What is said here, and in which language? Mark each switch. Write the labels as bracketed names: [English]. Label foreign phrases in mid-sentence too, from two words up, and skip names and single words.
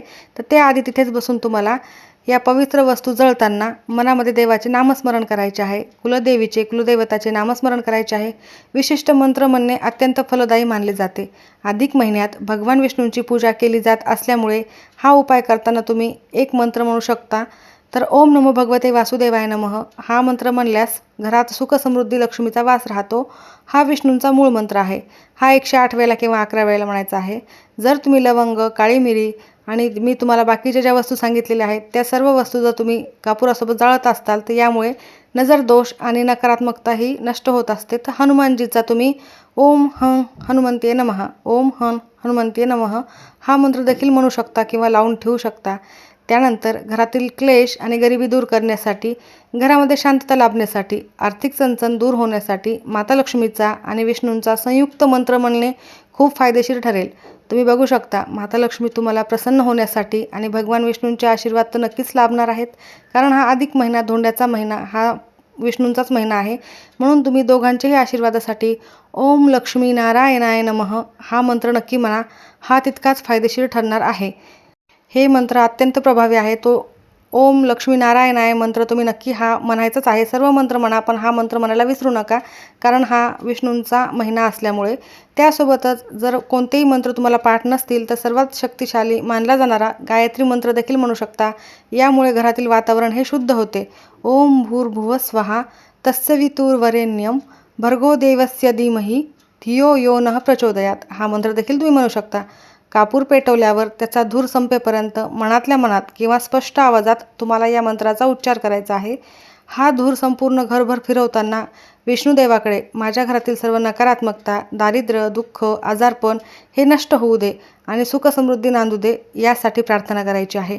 [Marathi] तर त्याआधी तिथेच बसून तुम्हाला या पवित्र वस्तू जळताना मनामध्ये देवाचे नामस्मरण करायचे आहे. कुलदेवीचे, कुलदैवताचे नामस्मरण करायचे आहे. विशिष्ट मंत्र म्हणणे अत्यंत फलदायी मानले जाते. अधिक महिन्यात भगवान विष्णूंची पूजा केली जात असल्यामुळे हा उपाय करताना तुम्ही एक मंत्र म्हणू शकता. तर [Sanskrit] ओम नमो भगवते वासुदेवाय नमः [Marathi] हा मंत्र म्हणल्यास घरात सुख समृद्धी लक्ष्मीचा वास राहतो. हा विष्णूंचा मूळ मंत्र आहे. हा 108 वेळेला किंवा 11 वेळेला म्हणायचा आहे. जर तुम्ही लवंग, काळी मिरी आणि मी तुम्हाला बाकीच्या ज्या वस्तू सांगितलेल्या आहेत त्या सर्व वस्तू जर तुम्ही कापुरासोबत जाळत असताल तर यामुळे नजर दोष आणि नकारात्मकताही नष्ट होत असते. तर हनुमानजीचा तुम्ही [Sanskrit] ओम हं हनुमंते नमः, ओम हं हनुमंते नमः [Marathi] हा मंत्र देखील म्हणू शकता किंवा लावून ठेवू शकता. त्यानंतर घरातील क्लेश आणि गरिबी दूर करण्यासाठी, घरामध्ये शांतता लाभण्यासाठी, आर्थिक चणचण दूर होण्यासाठी माता लक्ष्मीचा आणि विष्णूंचा संयुक्त मंत्र म्हणणे खूप फायदेशीर ठरेल. तुम्ही बघू शकता माता लक्ष्मी तुम्हाला प्रसन्न होण्यासाठी आणि भगवान विष्णूंचे आशीर्वाद तर नक्कीच लाभणार आहेत. कारण हा अधिक महिना, धोंड्याचा महिना हा विष्णूंचाच महिना आहे. म्हणून तुम्ही दोघांच्याही आशीर्वादासाठी [Sanskrit] ओम लक्ष्मी नारायणाय नमः [Marathi] हा मंत्र नक्की म्हणा. हा तितकाच फायदेशीर ठरणार आहे. हे मंत्र अत्यंत प्रभावी आहे. तो [Sanskrit] ओम लक्ष्मी नारायणाय [Marathi] मंत्र तुम्ही नक्की हा म्हणायचाच आहे. सर्व मंत्र म्हणा, पण हा मंत्र म्हणायला विसरू नका, कारण हा विष्णूंचा महिना असल्यामुळे. त्यासोबतच जर कोणतेही मंत्र तुम्हाला पाठ नसतील तर सर्वात शक्तिशाली मानला जाणारा गायत्री मंत्र देखील म्हणू शकता. यामुळे घरातील वातावरण हे शुद्ध होते. [Sanskrit] ओम भूर्भुवः स्वहा तत्सवितुर्वरेण्यं भर्गो देवस्य धीमहि धियो यो नः प्रचोदयात [Marathi] हा मंत्र देखील तुम्ही म्हणू शकता. कापूर पेटवल्यावर त्याचा धूर संपेपर्यंत मनातल्या मनात किंवा स्पष्ट आवाजात तुम्हाला या मंत्राचा उच्चार करायचा आहे. हा धूर संपूर्ण घरभर फिरवताना विष्णुदेवाकडे माझ्या घरातील सर्व नकारात्मकता, दारिद्र्य, दुःख, आजारपण हे नष्ट होऊ दे आणि सुखसमृद्धी नांदू दे यासाठी प्रार्थना करायची आहे.